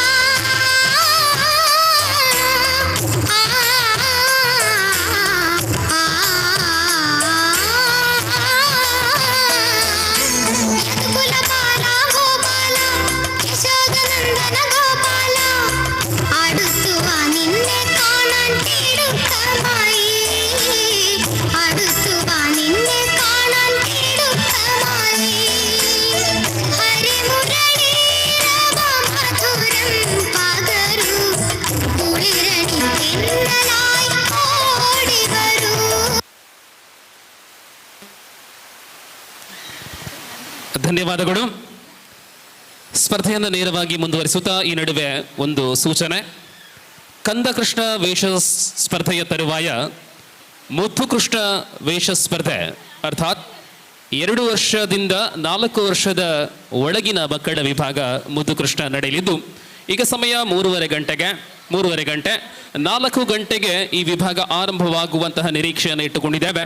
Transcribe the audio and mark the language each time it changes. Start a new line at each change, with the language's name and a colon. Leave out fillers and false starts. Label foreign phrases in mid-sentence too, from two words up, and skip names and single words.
Kannada: ಯದುಕುಲ ಬಾಲ ಗೋಪಾಲ ಯಶೋದನಂದನ ಗೋಪಾಲ
Malayalam: അടുത്തുവ നിന്നെ കാണാൻ തിടുക്കമായി അടുത്തുവ നിന്നെ കാണാൻ തിടുക്കമായി ഹരിമുരളീരവ മധുരം പകരൂ കുളിരണി തെന്നലായി ഓടി വരൂ ಧನ್ಯವಾದಗಳು.
Kannada: ಸ್ಪರ್ಧೆಯನ್ನು ನೇರವಾಗಿ ಮುಂದುವರಿಸುತ್ತಾ ಈ ನಡುವೆ ಒಂದು ಸೂಚನೆ. ಕಂದಕೃಷ್ಣ ವೇಷ ಸ್ಪರ್ಧೆಯ ತರುವಾಯ ಮುದ್ದುಕೃಷ್ಣ ವೇಷ ಸ್ಪರ್ಧೆ ಅರ್ಥಾತ್ 2 ವರ್ಷದಿಂದ 4 ವರ್ಷದ ಒಳಗಿನ ಮಕ್ಕಳ ವಿಭಾಗ ಮುದ್ದುಕೃಷ್ಣ ನಡೆಯಲಿದ್ದು ಈಗ ಸಮಯ 3:30 ಗಂಟೆ 4 ಗಂಟೆಗೆ ಈ ವಿಭಾಗ ಆರಂಭವಾಗುವಂತಹ ನಿರೀಕ್ಷೆಯನ್ನು ಇಟ್ಟುಕೊಂಡಿದ್ದೇವೆ.